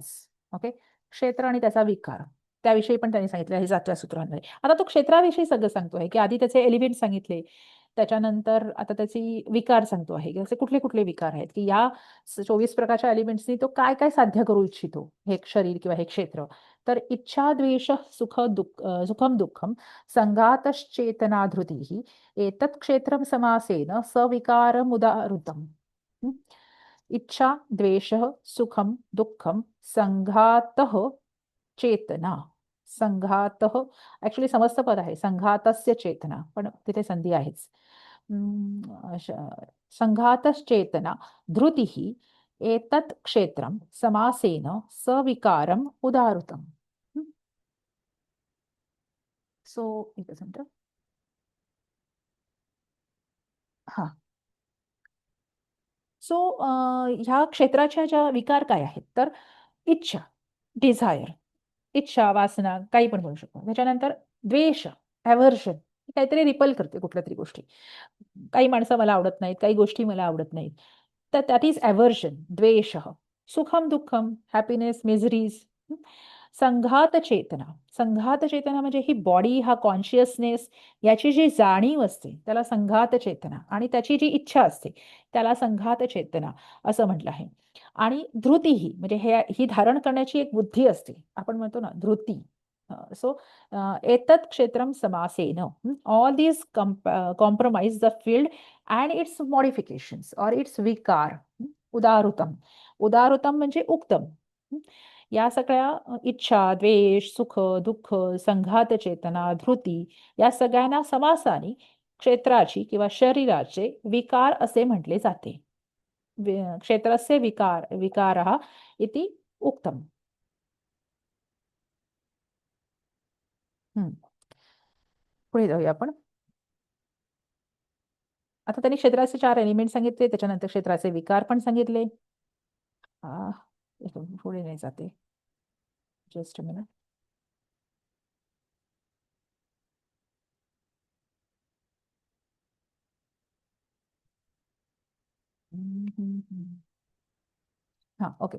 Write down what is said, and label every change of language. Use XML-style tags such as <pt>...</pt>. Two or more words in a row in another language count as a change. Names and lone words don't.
<mr>ओके, क्षेत्र आणि त्याचा विकार, त्याविषयी पण त्यांनी सांगितलं आहे 7व्या सूत्रामध्ये. आता तो क्षेत्राविषयी सगळं सांगतो आहे की आधी त्याचे एलिमेंट सांगितले, त्याच्यानंतर आता त्याची विकार सांगतो आहे की असे कुठले कुठले विकार आहेत, की या 24 प्रकारच्या एलिमेंट्सनी तो काय काय साध्य करू इच्छितो, हे शरीर किंवा हे क्षेत्र. तर इच्छा, द्वेष,</mr> <sa>सुखम दुःखम, संघातश्चेतना धृती, एतत् क्षेत्रम समासेन सविकारमुदाहृतम्. इच्छा, द्वेष, सुखम, दुःखम, संघातः चेतना.</sa> <mr>संघातः ऍक्च्युली समस्त पद आहे,</mr> <sa>संघातस्य चेतना,</sa> <mr>पण तिथे संधी आहेच.</mr> <sa>संघातश्चेतना धृतिः एतत् क्षेत्रम समासेन सविकारम उदाहृतम्.</sa> <mr>सो एकच मिनिट. हा, सो ह्या क्षेत्राच्या ज्या विकार काय आहेत, तर इच्छा, डिझायर, इच्छा, वासना, काही पण म्हणू शकतो. त्याच्यानंतर द्वेष, अव्हर्शन, काहीतरी रिपल करते कुठल्या तरी गोष्टी. काही माणसं मला आवडत नाहीत, काही गोष्टी मला आवडत नाहीत, तर</mr> <en>that is aversion,</en> <mr>द्वेष.</mr> <sa>सुखम, दुःखम,</sa> <en>happiness, miseries.</en> <sa>संघात चेतना.</sa> <mr>संघात चेतना म्हणजे ही बॉडी, हा कॉन्शियसनेस, याची जी जाणीव असते त्याला संघात चेतना, आणि त्याची जी इच्छा असते त्याला संघात चेतना असं म्हटलं आहे. आणि धृती ही म्हणजे ही धारण करण्याची एक बुद्धी असते, आपण म्हणतो ना धृती.</mr> <sa>सो एतत् क्षेत्रम समासेन,</sa> <en>all these compromise the field and its modifications or its विकार.</en> <sa>उदाहृतम.</sa> <mr>उदाहृतम म्हणजे उत्तम. हं. या सगळ्या इच्छा, द्वेष, सुख, दुःख, संघात चेतना, धृती या सगळ्यांना समासाने क्षेत्राची किंवा शरीराचे विकार असे म्हटले जाते.</mr> <sa>क्षेत्रस्य विकारः इति उक्तम. हं.</sa> <mr>पुढे जाऊया आपण. आता त्यांनी क्षेत्राचे 4 एलिमेंट सांगितले, त्याच्यानंतर क्षेत्राचे विकार पण सांगितले. आ, एक मिनिट, पुढे नाही जाते.</mr> <en>just a minute. हां, ओके.</en>